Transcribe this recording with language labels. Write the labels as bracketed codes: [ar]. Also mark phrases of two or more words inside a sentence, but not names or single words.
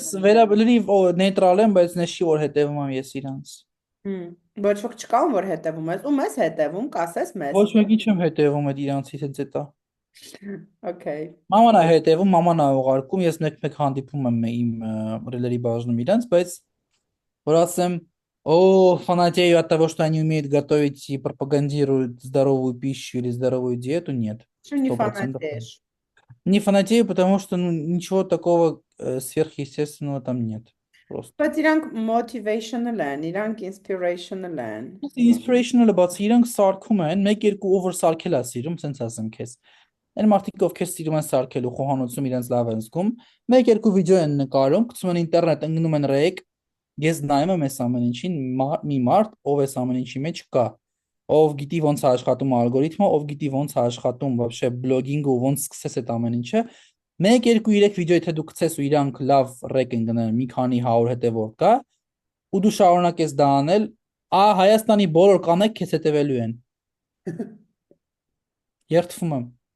[hy] Ես լրիվ նեյտրալ եմ, բայց նշի որ հետևում եմ ես իրանց։ Հմ, ոչ ոք չկա ում որ հետևում ես, ու մեզ հետևում, կասես մեզ։ Ոչ մեկի չեմ հետևում այդ իրանցից հետ զետա։ Okay։ Մաման է հետևում, մաման է ուղարկում, ես մեկ-մեկ հանդիպում եմ իմ ռիլերի բաժնում իրանց, բայց որ ասեմ, [ru] фанатею от того, что они умеют готовить и пропагандируют здоровую пищу или здоровую диету, нет. Что не 100%. фанатеешь? Не фанатею, потому что ну, ничего такого сверхъестественного там нет. Просто. [hy] Բայց իրանք motivational են, իրանք inspirational են։ Inspirational-ը բացի իրանք սարքում են, մեկ-երկու over սարքել է սիրում, սենց ասեմ քեզ։ Այն մարդիկ, ովքեր սիրում են սարքել ու խոհանոցում իրենց լավ են զգում, մեկ-երկու վիդեո են նկարում, գցում են ինտերնետ, ընկնում են ռեյք, ես նայում եմ այս ամեն ինչին, մի մարդ, ով այս ամեն ինչի մեջ կա, ով գիտի ոնց է աշխատում ալգորիթմը, ով գիտի ոնց է աշխատում вообще բլոգինգը ու ոնց սկսես այդ ամեն ինչը, մեկ, երկու, երեք վիդեո եթե դու գցես ու իրանք լավ ռեյք են գնել, մի քանի 100 հետևորդ կա, ու դու շարունակես դա անել, Հայաստանի բոլոր կանայք քեզ հետևելու են։ Երդվում եմ։